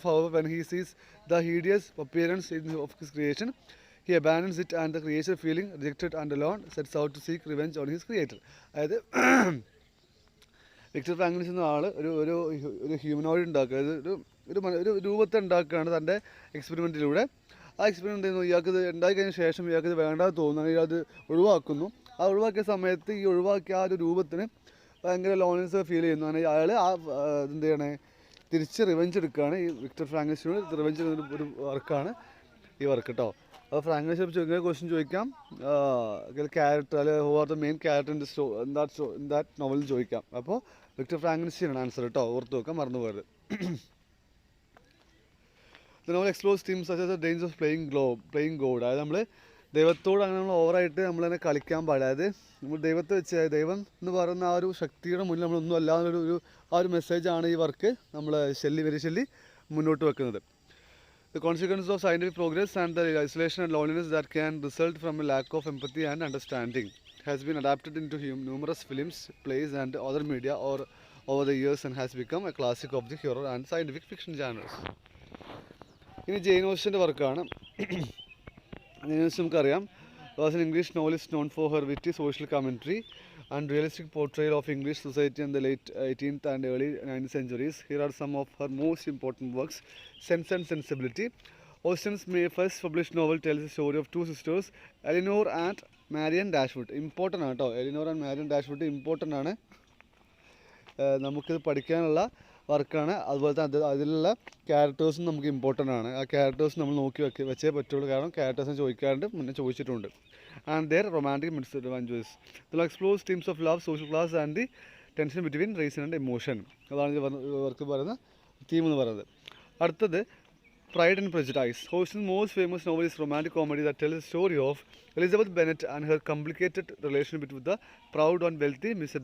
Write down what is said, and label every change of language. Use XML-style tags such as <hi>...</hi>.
<en>However, when he sees the hideous appearance of his creation, he abandons it and the creature, feeling rejected and alone, sets out to seek revenge on his creator.</en> <ml>അതായത് Victor Frankenstein എന്ന ആൾ ഒരു humanoid ഉണ്ടാക്കുക, ഒരു രൂപത്തെ ഉണ്ടാക്കുകയാണ് തൻ്റെ എക്സ്പെരിമെൻറ്റിലൂടെ. ആ experiment ചെയ്യുന്നു, ഇയാൾക്ക് ഇത് ഉണ്ടായി കഴിഞ്ഞ ശേഷം ഇയാൾക്ക് ഇത് വേണ്ടാതെ തോന്നുന്നു, ഇയാൾ അത് ഒഴിവാക്കുന്നു. ആ ഒഴിവാക്കിയ സമയത്ത് ഈ ഒഴിവാക്കിയ ആ ഒരു രൂപത്തിന് ഭയങ്കര ലോൺലിനെസ് ഫീൽ ചെയ്യുന്നു. അങ്ങനെ അയാൾ എന്ത് ചെയ്യണേ, തിരിച്ച് റിവെഞ്ച് എടുക്കുകയാണ്. ഈ വിക്ടർ ഫ്രാങ്കൻസ്റ്റൈൻ റിവെഞ്ച് ഒരു വർക്കാണ് ഈ വർക്ക് കേട്ടോ. അപ്പോൾ ഫ്രാങ്കൻസ്റ്റൈൻ ഇങ്ങനെ ക്വസ്റ്റ്യൻ ചോദിക്കാം, ക്യാരക്ടർ അല്ലെങ്കിൽ</ml> <en>who are the main character in that</en> <ml>നോവലിൽ ചോദിക്കാം. അപ്പോൾ വിക്ടർ ഫ്രാങ്കൻസ്റ്റൈൻ ആണ് ആൻസർ കേട്ടോ, ഓർത്ത് വെക്കാം, മറന്നു പോയത്.</ml> <en>The novel explores themes such as the dangers of playing God.</en> <ml>അതായത് നമ്മൾ ദൈവത്തോട് അങ്ങനെ നമ്മൾ ഓവറായിട്ട് നമ്മൾ തന്നെ കളിക്കാൻ പാടില്ല. അതായത് നമ്മൾ ദൈവത്തെ വെച്ച് ദൈവം എന്ന് പറയുന്ന ആ ഒരു ശക്തിയുടെ മുന്നിൽ നമ്മളൊന്നും അല്ലാന്നൊരു ആ ഒരു മെസ്സേജാണ് ഈ വർക്ക് നമ്മൾ ശെല്ലി മുന്നോട്ട് വെക്കുന്നത്.</ml> <en>The consequences of scientific progress and the isolation and loneliness that can result from a lack of empathy and understanding has been adapted into numerous films, plays and other media over the years and has become a classic of the horror and scientific fiction genres.</en> <ml>ഇനി ജെയിൻ ഓസ്റ്റൻ്റെ വർക്കാണ്. Jain Austen നമുക്കറിയാം,</ml> <en>Was an English novelist known for her witty social commentary and realistic portrayal of English society in the late 18th and early 19th centuries. Here are some of her most important works. Sense and Sensibility. Austen's first published novel tells the story of two sisters, Eleanor and Marian Dashwood.</en> <ml>Important ആണ് കേട്ടോ, Eleanor and Marian ഡാഷ്വുഡ് important ആണ്, നമുക്കിത് പഠിക്കാനുള്ള വർക്കാണ്. അതുപോലെ തന്നെ അതിലുള്ള ക്യാരക്ടേഴ്സും നമുക്ക് ഇമ്പോർട്ടൻ്റ് ആണ്. ആ ക്യാരക്ടേഴ്സ് നമ്മൾ നോക്കി വെച്ചേ പറ്റുള്ളൂ, കാരണം ക്യാരക്ടേഴ്സിനെ ചോദിക്കാറുണ്ട്, മുന്നേ ചോദിച്ചിട്ടുണ്ട്.</ml> <en>And their romantic misadventures. ഇതിൽ explores themes of love, social class and the tension between reason and emotion.</en> <ml>അതാണ് വർക്ക് പറയുന്ന തീം എന്ന് പറയുന്നത്.</ml> <en>അടുത്തത് Pride and Prejudice. Austen's most famous novel is romantic comedy that tells the story of Elizabeth Bennet and her complicated relationship with the proud and wealthy Mr.</en>